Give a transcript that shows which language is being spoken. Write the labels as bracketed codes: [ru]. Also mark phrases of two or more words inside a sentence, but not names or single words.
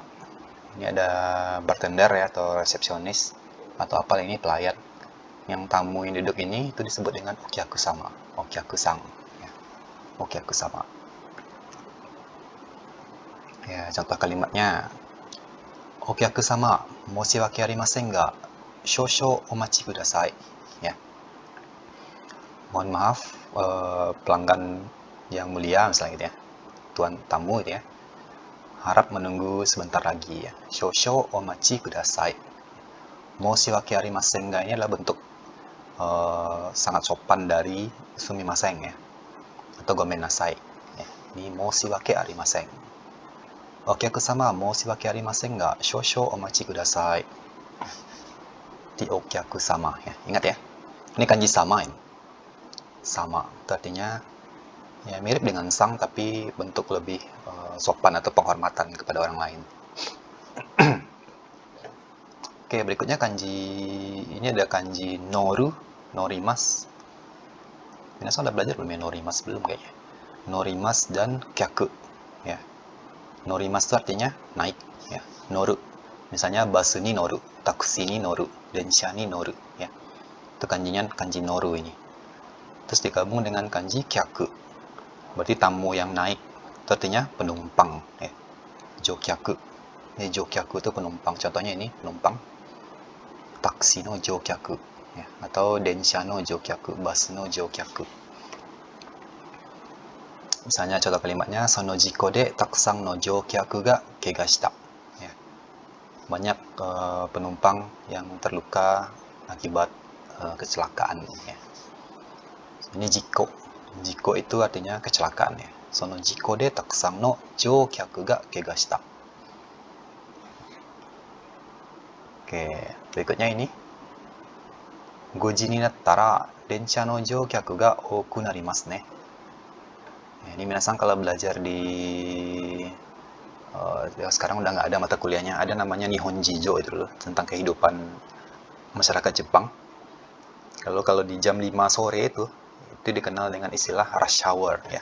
[id] Ini ada bartender ya, atau resepsionis atau apa ini, pelayan. Yang tamu yang duduk ini itu disebut dengan [ja] お客様、お客さん [id] ya. [ja] お客様. [id] Ya, contoh kalimatnya. [ja] お客様, 申し訳ありませんが、少々お待ちください. [id] Ya. Mohon maaf, pelanggan yang mulia misalnya gitu ya. Tuan tamu gitu ya. Harap menunggu sebentar lagi ya. [ja] 少々お待ちください. 申し訳ありませんが [id] ini adalah bentuk sangat sopan dari sumimasen ya, atau [ja] ごめんなさい [id] ya. [ja] Ini 申し訳ありません. お客様、申し訳ありませんが、少々お待ちください. [id] Di [ja] お客様 [id] ya. Ingat ya. Ini kanji sama ini. Sama itu artinya ya mirip dengan sang, tapi bentuk lebih sopan atau penghormatan kepada orang lain. Oke, berikutnya kanji ini ada kanji noru, norimas. Minasan udah belajar belum ya norimas? Belum kayaknya. Norimas dan kyaku ya. Norimas itu artinya naik ya. [ja] Noru. Misalnya バスに乗る、タクシーに乗る、電車に乗る ya. [id] Itu kanjinya kanji noru ini. Terus digabung dengan kanji kyaku. Berarti tamu yang naik. Itu artinya penumpang ya. Jokyaku. Ini jokyaku itu penumpang. Contohnya ini penumpang [ja] タクシーの乗客 [id] ya. [ja] Atau 電車の乗客、バスの乗客. [id] Misalnya contoh kalimatnya [ja] その事故でたくさんの乗客がけがした ya. [id] Banyak penumpang yang terluka akibat kecelakaan ya. Ini jiko. Jiko itu artinya kecelakaan ya. [ja] その事故でたくさんの乗客がけがした. [id] Oke, berikutnya ini. [ja] 五時になったら電車の乗客が多くなりますね. [id] Ini minasan kalau belajar di ya sekarang udah nggak ada mata kuliahnya, ada namanya Nihonjijo itu loh, tentang kehidupan masyarakat Jepang. Kalau di jam 5 sore itu dikenal dengan istilah [en] rush hour [id] ya.